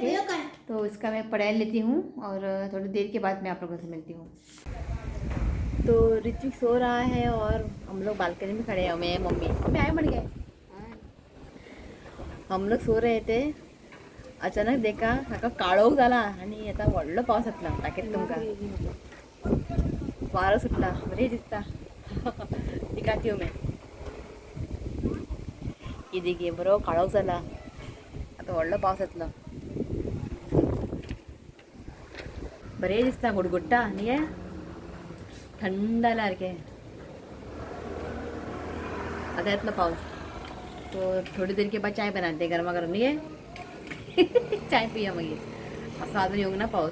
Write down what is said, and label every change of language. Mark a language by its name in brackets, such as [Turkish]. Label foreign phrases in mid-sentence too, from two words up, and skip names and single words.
[Hindi] ओके, तो इसका मैं पढ़ाई लेती हूँ और थोड़ी देर के बाद मैं आप लोगों से मिलती हूँ. तो ऋत्विक सो रहा है और हम लोग बालकनी में खड़े हैं, मैं मम्मी आए बढ़ गए. हम लोग सो रहे थे, अचानक देखा [Konkani] हाका काळोख झाला आणि आता व्हडलो पावस येतलो. दाखयता तुमकां, वारो सुटला, बरें दिसता. [Hindi] दिखाती हूँ मैं. ये देखिए [Konkani] बरो काळोख जाला, आता व्हडलो पावस येतलो. बरें दिसता, गुडगुडटा न्ही, थंड जाला सारकें. आता येतलो पावस. [Hindi] तो थोड़ी देर के बाद चाय बनाते हैं गरमा गरम, नहीं है चाय पिया मागीर. [Konkani] असं अजून येऊंक ना पावस.